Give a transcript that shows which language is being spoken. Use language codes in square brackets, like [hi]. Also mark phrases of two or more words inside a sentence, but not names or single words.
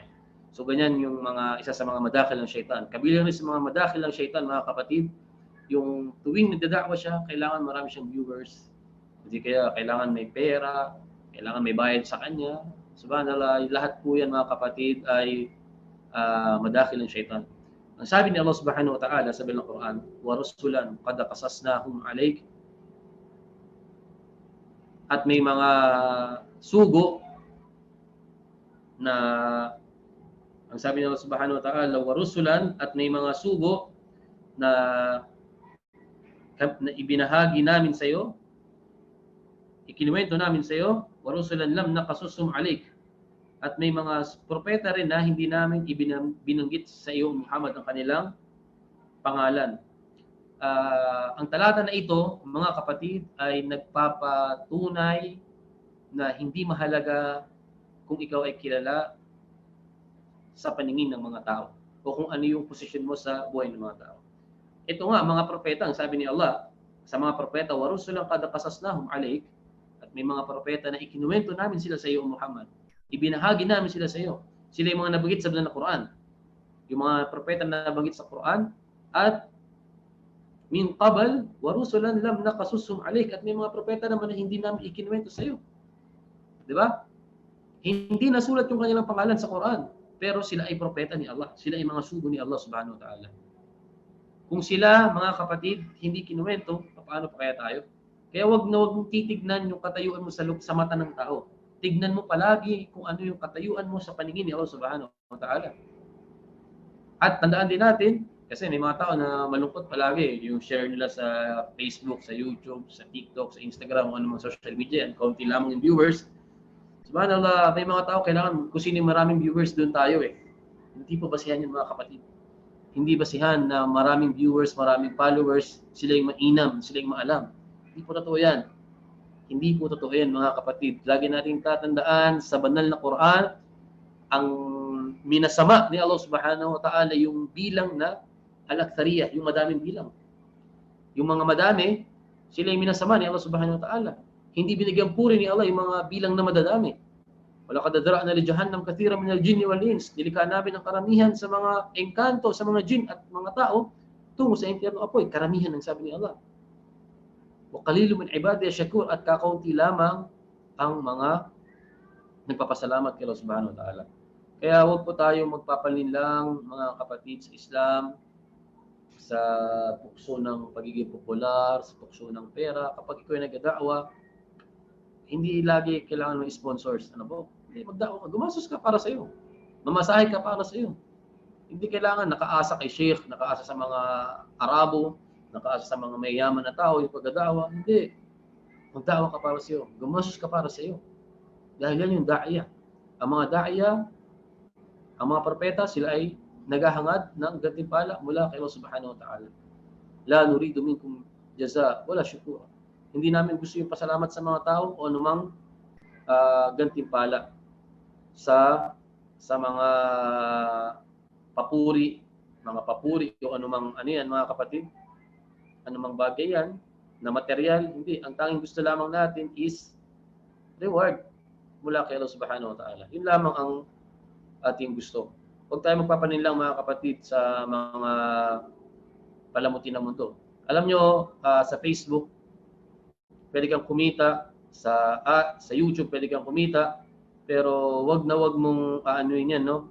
[tl] So ganyan yung isa sa mga madakil ng syaitan. Kabilang rin sa mga madakil ng syaitan, mga kapatid, yung tuwing nagdadakwa siya, kailangan marami siyang viewers. Hindi kaya kailangan may pera, kailangan may bayad sa kanya. Subhanallah, lahat po yan mga kapatid ay madakil ng syaitan. Ang sabi ni Allah [ar] سبحانه وتعالى [tl] sa bilang Quran, [ar] وَرُسُلًا قَدْ قَصَصْنَاهُمْ عَلَيْكَ. [tl] At may mga sugo na ang sabi ni Allah [ar] سبحانه وتعالى, [tl] وَرُسُلًا, at may mga sugo na ibinahagi namin sa iyo, ikinuwento namin sa iyo, [ar] وَرُسُلًا لَمْ نَقَصُصْهُمْ عَلَيْكَ. [tl] At may mga propeta rin na hindi namin binanggit sa iyo, Muhammad, ang kanilang pangalan. Ang talata na ito, mga kapatid, ay nagpapatunay na hindi mahalaga kung ikaw ay kilala sa paningin ng mga tao o kung ano yung posisyon mo sa buhay ng mga tao. Ito nga, mga propeta, ang sabi ni Allah sa mga propeta, [ar] وَرُسُلًا قَدْ قَصَصْنَاهُمْ عَلَيْكَ. [tl] At may mga propeta na ikinuwento namin sila sa iyo, Muhammad. Ibinahagi namin sila sa iyo. Sila yung mga nabanggit sa ng Quran. Yung mga propeta na nabanggit sa Quran. [ar] At مِنْ قَبْلُ وَرُسُلًا لَمْ نَقْصُصْهُمْ عَلَيْكَ. [tl] At may mga propeta naman na hindi namin ikinuwento sa iyo. 'Di ba? Hindi nasulat yung kanilang pangalan sa Quran, pero sila ay propeta ni Allah. Sila ay mga sugo ni Allah [ar] سبحانه وتعالى. [tl] Kung sila, mga kapatid, hindi kinuwento, paano pa kaya tayo? Kaya wag mong titignan yung katayuan mo sa mata ng tao. Tignan mo palagi kung ano yung katayuan mo sa paningin ni Allah [ar] سبحانه وتعالى. [tl] At tandaan din natin, kasi may mga tao na malungkot palagi, yung share nila sa Facebook, sa YouTube, sa TikTok, sa Instagram, kung ano mga [en] social media, [tl] and kaunti lamang yung viewers. Subhanallah, may mga tao kailangan kung sino yung maraming viewers, doon tayo eh. Hindi po basihan yun, mga kapatid. Hindi basihan na maraming viewers, maraming followers, sila yung mainam, sila yung maalam. Hindi po totoo yan. Hindi po totoo yan, mga kapatid. Lagi natin tatandaan sa banal na Quran, ang minasama ni Allah [ar] سبحانه وتعالى [tl] yung bilang na al-aktsariyah, yung madaming bilang. Yung mga madami, sila yung minasama ni Allah [ar] سبحانه وتعالى. [tl] Hindi binigyan puri ni Allah yung mga bilang na madadami. [ar] وَلَقَدْ ذَرَأْنَا لِجَهَنَّمَ كَثِيرًا مِنَ الْجِنِّ وَالْإِنْسِ. [tl] Nilikha namin ang karamihan sa mga engkanto, sa mga jin at mga tao tungo sa impyerno apoy. Karamihan ang sabi ni Allah. [ar] وَقَلِيلٌ مِنْ عِبَادِيَ الشَّكُورُ, [tl] at kakaunti lamang ang mga nagpapasalamat kay Allah [ar] سبحانه وتعالى. [tl] Kaya huwag po tayo magpapalinlang, mga kapatid, sa Islam, sa tukso ng pagiging popular, sa tukso ng pera. Kapag ikaw ay nagdada'wa, hindi lagi kailangan ng sponsors. Ano po? Hindi, magda'wa ka. Gumastos ka para sa iyo. Mamasahe ka para sa iyo. Hindi kailangan nakaasa kay Sheikh, nakaasa sa mga Arabo, nakaasa sa mga mayayaman na tao yung pagdada'wa. Hindi. Magda'wa ka para sa iyo. Gumastos ka para sa iyo. Dahil yan yung da'iya. Ang mga da'iya, ang mga propeta, sila ay naghahangad ng gantimpala mula kay Allah [ar] سبحانه وتعالى. لَا نُرِيدُ مِنْكُمْ جَزَاءً وَلَا شُكُورًا. [tl] Hindi namin gusto yung pasalamat sa mga tao o anumang gantimpala sa mga papuri o anumang ano yan, mga kapatid, anumang bagay yan na material. Hindi, ang tanging gusto lamang natin [en] is reward [tl] mula kay Allah [ar] سبحانه وتعالى. [tl] Yun lamang ang ating gusto. Huwag tayo magpapaninlang, mga kapatid, sa mga palamuti ng mundo. Alam nyo, sa Facebook, pwede kang kumita, sa YouTube pwede kang kumita, pero wag mong aanuin yan, no?